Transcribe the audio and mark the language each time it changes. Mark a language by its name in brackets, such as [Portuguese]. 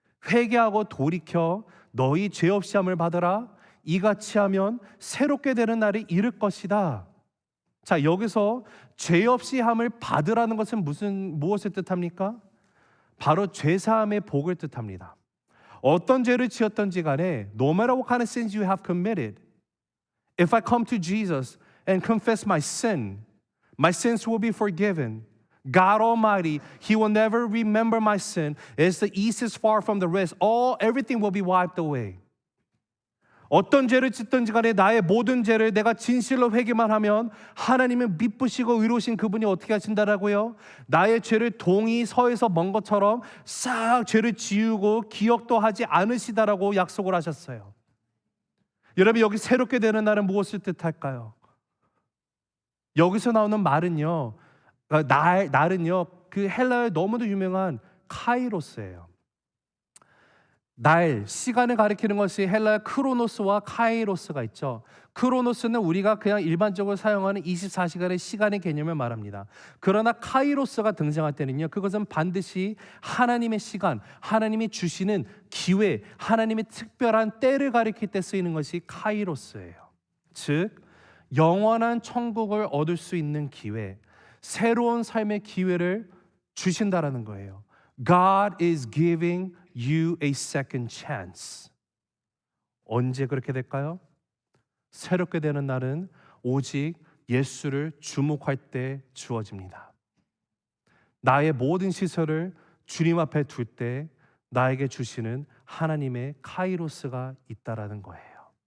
[Korean] 회개하고 돌이켜 너희 죄 없이 함을 받으라. 이같이 하면 새롭게 되는 날이 이를 것이다. 자, 여기서 죄 없이 함을 받으라는 것은 무엇을 뜻합니까? 바로 죄 사함의 복을 뜻합니다. 어떤 죄를 지었던지 간에 [English] no matter what kind of sins you have committed, if I come to Jesus and confess my sins will be forgiven. God Almighty, He will never remember my sin. As the east is far from the west, everything will be wiped away. [Korean] 어떤 죄를 짓든지 간에 나의 모든 죄를 내가 진실로 회개만 하면 하나님은 미쁘시고 의로우신 그분이 어떻게 하신다라고요? 나의 죄를 동이 서에서 먼 것처럼 싹 죄를 지우고 기억도 하지 않으시다라고 약속을 하셨어요. 여러분 여기 새롭게 되는 날은 무엇을 뜻할까요? 여기서 나오는 말은요 날은요 그 헬라어에 너무도 유명한 카이로스예요. 날, 시간을 가리키는 것이 헬라어 크로노스와 카이로스가 있죠. 크로노스는 우리가 그냥 일반적으로 사용하는 24시간의 시간의 개념을 말합니다. 그러나 카이로스가 등장할 때는요 그것은 반드시 하나님의 시간, 하나님이 주시는 기회, 하나님의 특별한 때를 가리킬 때 쓰이는 것이 카이로스예요. 즉 영원한 천국을 얻을 수 있는 기회, 새로운 삶의 기회를 주신다라는 거예요. [English] God is giving you a second chance. [Korean] 언제 그렇게 될까요? 새롭게 되는 날은 오직 예수를 주목할 때 주어집니다. 나의 모든 시설을 주님 앞에 둘 때 나에게 주시는 하나님의 카이로스가 있다라는 거예요.